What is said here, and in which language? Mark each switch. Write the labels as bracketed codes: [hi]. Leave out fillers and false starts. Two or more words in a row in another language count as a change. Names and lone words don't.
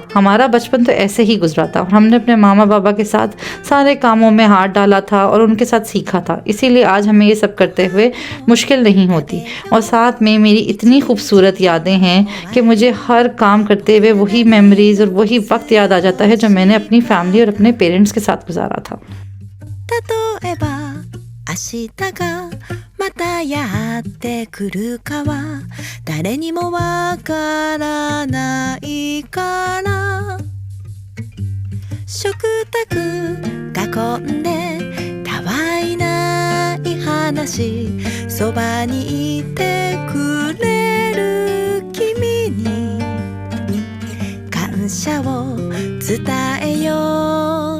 [hi] हमारा बचपन तो ऐसे ही गुजरा था और हमने अपने मामा बाबा के साथ सारे कामों में हाथ डाला था और उनके साथ सीखा था, इसीलिए आज हमें ये सब करते हुए मुश्किल नहीं होती। और साथ में मेरी इतनी खूबसूरत यादें हैं कि मुझे हर काम करते हुए वही मेमोरीज़ और वही वक्त याद आ जाता है जो मैंने अपनी फैमिली और अपने पेरेंट्स के साथ गुजारा था। [ja] 例えば明日がまたやってくるかは誰にもわからないから、食卓囲んでたわいない話、そばにいてくれる君に感謝を伝えよう。